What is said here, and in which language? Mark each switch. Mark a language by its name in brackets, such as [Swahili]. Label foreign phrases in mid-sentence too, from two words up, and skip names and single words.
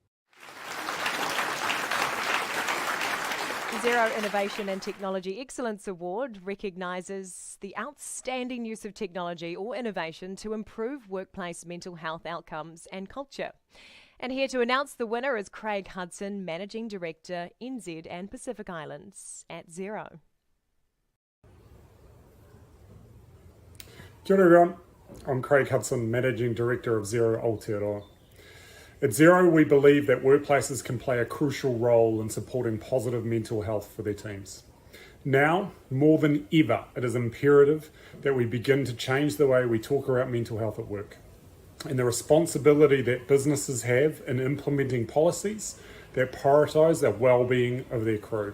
[English] The Xero Innovation and Technology Excellence Award recognises the outstanding use of technology or innovation to improve workplace mental health outcomes and culture. And here to announce the winner is Craig Hudson, Managing Director, NZ and Pacific Islands at Xero. [Māori] Kia ora [English] everyone, I'm Craig Hudson, Managing Director of Xero Aotearoa. At Xero, we believe that workplaces can play a crucial role in supporting positive mental health for their teams. Now, more than ever, it is imperative that we begin to change the way we talk about mental health at work and the responsibility that businesses have in implementing policies that prioritise the well-being of their crew.